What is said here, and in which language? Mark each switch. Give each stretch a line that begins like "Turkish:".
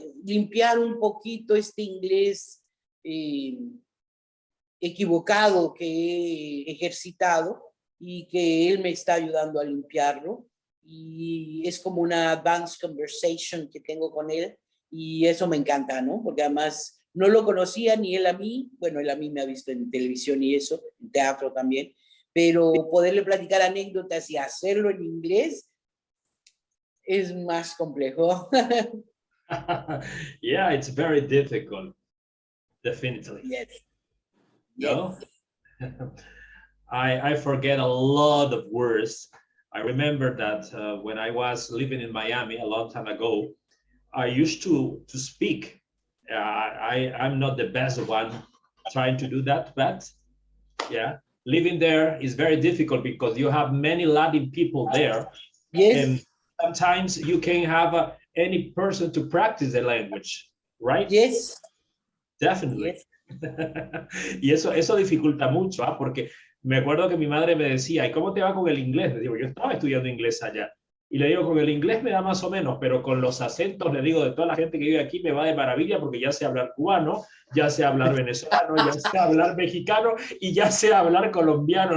Spanish: Limpiar un poquito este inglés equivocado que he ejercitado y que él me está ayudando a limpiarlo y es como una
English: advanced conversation
Spanish: que tengo con él y eso me encanta, ¿no? Porque además no lo conocía ni él a mí, bueno, él a mí me ha visto en televisión y eso, en teatro también, pero poderle platicar anécdotas y hacerlo en inglés es más complejo.
English: Yeah, it's very difficult, definitely. Yes, No? yes. I forget a lot of words. I remember that when I was living in Miami a long time ago, I used to speak. I'm not the best one trying to do that, but yeah, living there is very difficult because you have many Latin people there, and Yes, sometimes you can have any person to practice the language, right? yes, Definitely. yes.
Spanish: Y eso dificulta mucho, ¿ah? Porque Me acuerdo que mi madre me decía, ¿y cómo te va con el inglés? Le digo, yo estaba estudiando inglés allá. Y le digo, con el inglés me da más o menos, pero con los acentos, le digo, de toda la gente que vive aquí me va de maravilla porque ya sé hablar cubano, ya sé hablar venezolano, ya sé hablar mexicano y ya sé hablar colombiano.